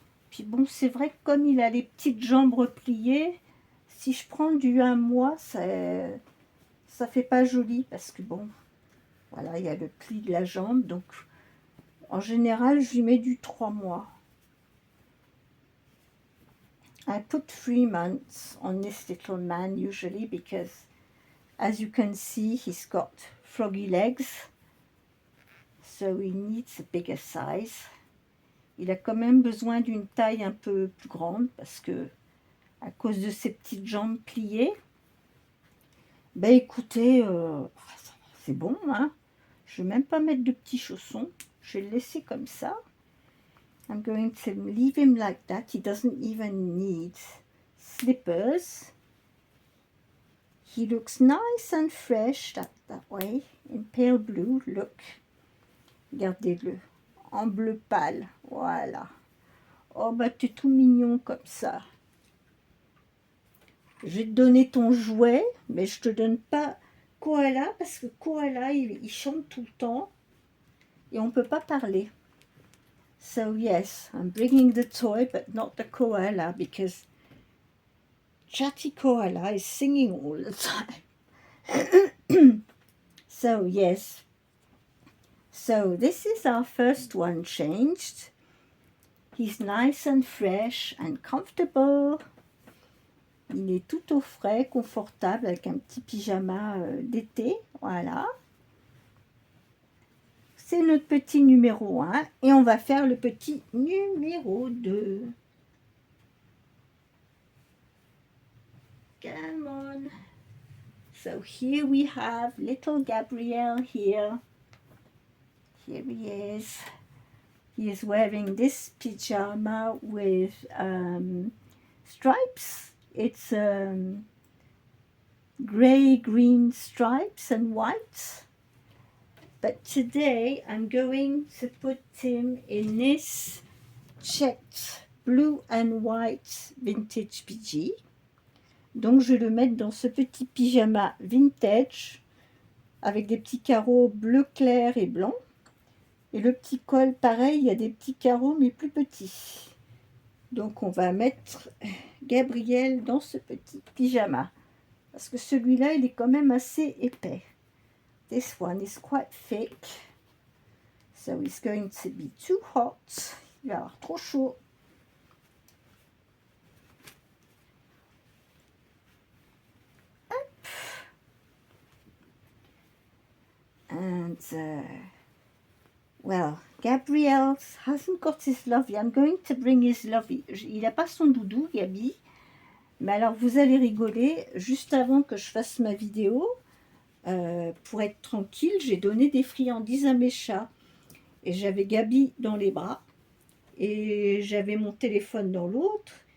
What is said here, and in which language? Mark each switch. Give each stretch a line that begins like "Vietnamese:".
French: Puis bon, c'est vrai que comme il a les petites jambes repliées, si je prends du 1 mois, ça fait pas joli, parce que bon, voilà, il y a le pli de la jambe, donc en général, je lui mets du 3 mois.
English: I put 3 months on this little man usually because, as you can see, he's got froggy legs, so he needs a bigger size.
French: Il a quand même besoin d'une taille un peu plus grande parce que, à cause de ses petites jambes pliées, ben écoutez, c'est bon, hein. Je ne vais même pas mettre de petits chaussons. Je vais le laisser comme ça.
English: I'm going to leave him like that. He doesn't even need slippers. He looks nice and fresh that way, in pale blue. Look,
French: regardez-le, en bleu pâle, voilà. Oh bah t'es tout mignon comme ça. Je vais te donner ton jouet, mais je te donne pas Koala parce que Koala il chante tout le temps et on peut pas parler.
English: So yes, I'm bringing the toy but not the koala because Chatty Koala is singing all the time. So yes, so this is our first one changed. He's nice and fresh and comfortable.
French: Il est tout au frais, confortable, avec un petit pyjama d'été, voilà. C'est notre petit numéro 1 et on va faire le petit numéro 2.
English: Come on. So here we have little Gabriel here. Here he is. He is wearing this pyjama with stripes. It's grey-green stripes and white. But today I'm going to put him in this checked blue and white vintage PG.
French: Donc je vais le mettre dans ce petit pyjama vintage avec des petits carreaux bleu clair et blanc. Et le petit col, pareil, il y a des petits carreaux mais plus petits. Donc on va mettre Gabriel dans ce petit pyjama. Parce que celui-là, il est quand même assez épais.
English: This one is quite thick. So it's going to be too hot.
French: Il va avoir trop chaud. Hop.
English: And well, Gabriel hasn't got his lovey. I'm going to bring his lovey.
French: Il n'a pas son doudou, Gabi. Mais alors, vous allez rigoler. Juste avant que je fasse ma vidéo, pour être tranquille, j'ai donné des friandises à mes chats. Et j'avais Gabi dans les bras. Et j'avais mon téléphone dans l'autre.